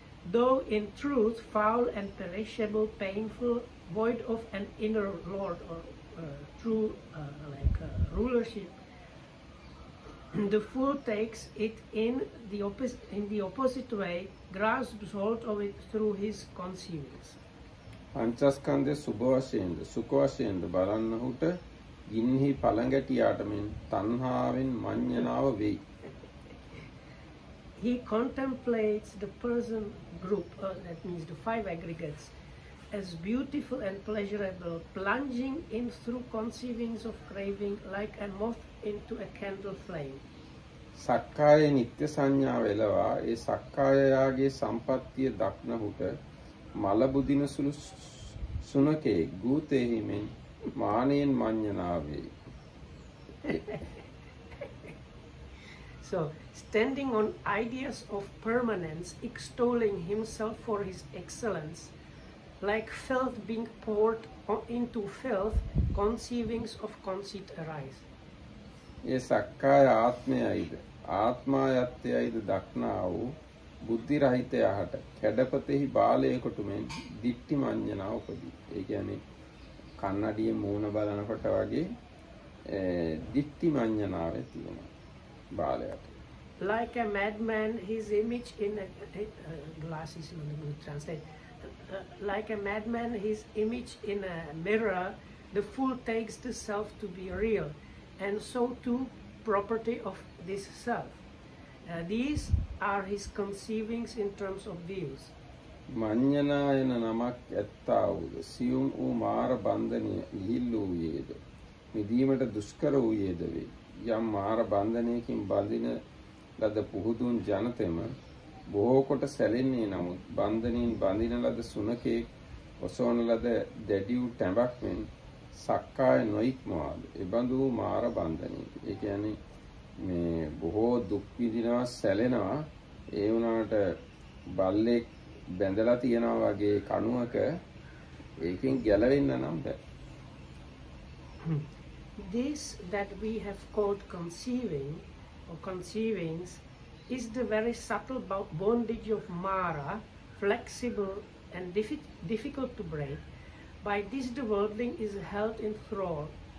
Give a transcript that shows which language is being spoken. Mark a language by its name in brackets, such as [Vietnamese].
[English] Though in truth foul and perishable, painful, void of an inner lord or true rulership, the fool takes it in the opposite way, grasps hold of it through his conceivings. [Sinhala] පංචස්කන්ධයේ සුභ වශයෙන්ද සුඛ වශයෙන්ද බලන්නහුට ගින්හි පළඟැටියාට මෙන් තණ්හාවෙන් මඤ්ඤණාව වෙයි. [English] He contemplates the person group, that means the five aggregates, as beautiful and pleasurable, plunging in through conceivings of craving like a moth into a candle flame. [Sinhala] සක්කාය නිත්‍ය සංඥාව එළවා ඒ සක්කායයාගේ සම්පත්තිය දක්නහුට මල බුදින සුළු සුනකේ ගූතෙහි මෙන් මානෙන් මඤ්ඤණාව වේ. [English] So, standing on ideas of permanence, extolling himself for his excellence, like filth being poured into filth, conceivings of conceit arise. [Sinhala] ඒ සක්කාය ආත්මයයිද ආත්මායත්‍යයිද දක්නා වූ බුද්ධි රහිතයාට කැඩපතෙහි බාලයකට මෙන් දිට්ඨි මඤ්ඤණා උපදී. ඒ කියන්නේ කන්නඩියේ මූණ බලනකොට වගේ දිට්ඨි මඤ්ඤණාව තියෙනවා බාලයට. [English] Like a madman, his image in a glass is not good translate. Like a madman, his image in a mirror, the fool takes the self to be real, and so too property of this self. These are his conceivings in terms of views. [Sinhala] මඤ්ඤණායන නමක් ඇත්තා වූද සියුම් වූ මාර බන්ධනය ඉහිල් වූයේද මිදීමට දුෂ්කර වූයේද වේ. යම් මාර බන්ධනයකින් බඳින ලද පුහුදුන් ජනතෙම බොහෝ කොට සැලෙන්නේ නමුත් බන්ධනයෙන් බඳින ලද සුනකේ ඔසවන ලද දැඩි වූ ටැඹක් මෙන් සක්කාය නොඉක්මවාද. එබඳු මාර බන්ධනය. ඒ කියන්නේ මේ බොහෝ දුක් විඳිනවා සැලෙනවා ඒ වුණාට බල්ලෙක් බැඳලා තියනවා වගේ කණුවක ඒකෙන් ගැලවෙන්න නම් බෑ. [English] This that we have called conceiving or conceivings is the very subtle bondage of Mara, flexible and difficult to break. By this the worldling is held in thrall.